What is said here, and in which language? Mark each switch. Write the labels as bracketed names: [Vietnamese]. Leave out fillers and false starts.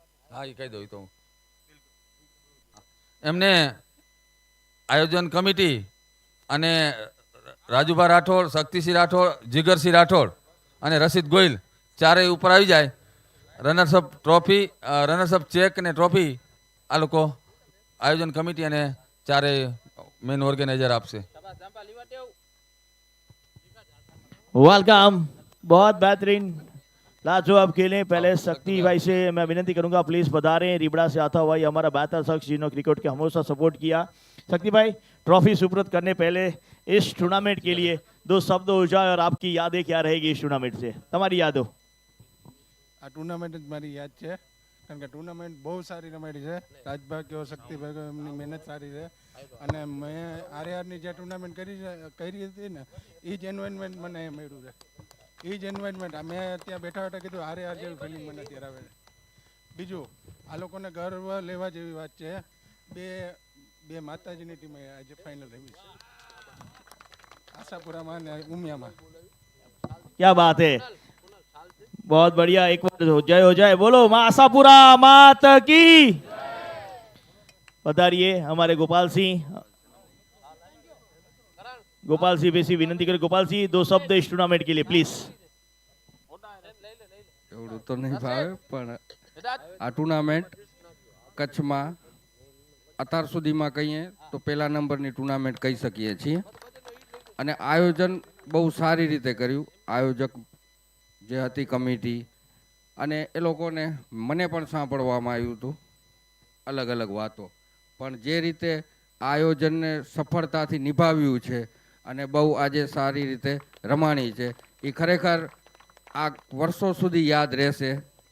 [Gujarati] હા, એ કહી દઉં તો એમને આયોજન કમિટી અને રાજુભા રાઠોડ, શક્તિસિંહ રાઠોડ, જીગરસિંહ રાઠોડ અને રશીદ ગોહિલ ચારેય ઉપર આવી જાય. રનર્સઅપ ટ્રોફી, રનર્સઅપ ચેક અને ટ્રોફી આ લોકો આયોજન કમિટી અને ચારેય મેન ઓર્ગેનાઇઝર આપશે. [Hindi] વેલકમ, बहुत बेहतरीन. लाजवाब खेले पहले शक्ति भाई से मैं विनती करूंगा प्लीज पधारें। रिबड़ा से आता हुआ ये हमारा बेहतर शख्स जिन्होंने क्रिकेट के हमेशा सपोर्ट किया। शक्ति भाई ट्रॉफी सुपुर्द करने पहले इस टूर्नामेंट के लिए 2 शब्द हो जाए और आपकी यादें क्या रहेगी इस टूर्नामेंट से, [Gujarati] તમારી યાદો। આ ટુર્નામેન્ટ જ મારી યાદ છે, કારણ કે ટુર્નામેન્ટ બહુ સારી રમાડી છે। રાજભાઈ કયો શક્તિભાઈ કયો એમની મહેનત સારી છે, અને મેં આરઆરની જે ટુર્નામેન્ટ કરી હતી ને એ જ એન્વાયરમેન્ટ મને મળ્યું છે। એ જ એન્વાયરમેન્ટ મેં ત્યાં બેઠા બેઠા કીધું આરઆર જેવી ફિલિંગ મને અત્યારે આવે છે। બીજું આ લોકોને ગર્વ લેવા જેવી વાત છે, બે માતાજીની ટીમે આજે ફાઇનલ રમી છે, આશાપુરામાં અને ઉમિયામાં। [Hindi] क्या बात है, बहुत बढ़िया। एक बार जय हो जाए, बोलो मां आशापुरा मात की। पधारिए हमारे गोपाल सिंह। गोपाल सिंह बेसी विनती करें, गोपाल सिंह 2 शब्द इस टूर्नामेंट के लिए प्लीज। [Gujarati] એવડું તો નહીં ભાવે, પણ આ ટુર્નામેન્ટ કચ્છમાં અત્યાર સુધીમાં કહીએ તો પહેલા નંબરની ટુર્નામેન્ટ કહી શકીએ છીએ, અને આયોજન બહુ સારી રીતે કર્યું। આયોજક જે હતી કમિટી, અને એ લોકોને મને પણ સાંભળવામાં આવ્યું હતું અલગ અલગ વાતો, પણ જે રીતે આયોજનને સફળતાથી નિભાવ્યું છે અને બહુ આજે સારી રીતે રમાણી છે, એ ખરેખર આ વર્ષો સુધી યાદ રહેશે।